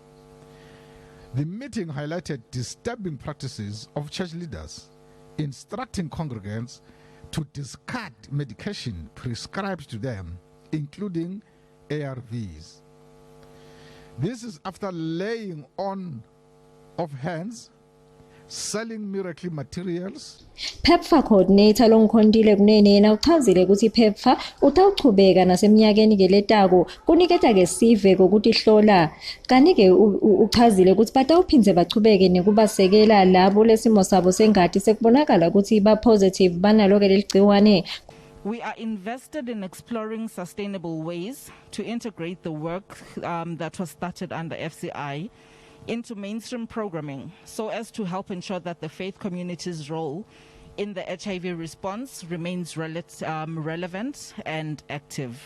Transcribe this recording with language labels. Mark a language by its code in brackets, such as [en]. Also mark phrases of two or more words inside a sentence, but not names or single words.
[en] The meeting highlighted disturbing practices of church leaders, instructing congregants to discard medication prescribed to them, including ARVs. This is after laying on of hands, selling miracle materials. [ss] PEPFAR coordinator Longkhondile Kunene yena uchazile ukuthi PEPFAR utawuchubeka naseminyakeni-ke letako kuniketa-ke sive kokuthi hlola kanti-ke uchazile ukuthi batawuphindze bachubeke nekubasekela labo lesimo sabo sengati sekubonakala ukuthi ba-positive banalo-ke leligciwane. [en] We are invested in exploring sustainable ways to integrate the work that was started under FCI into mainstream programming so as to help ensure that the faith community's role in the HIV response remains relevant and active.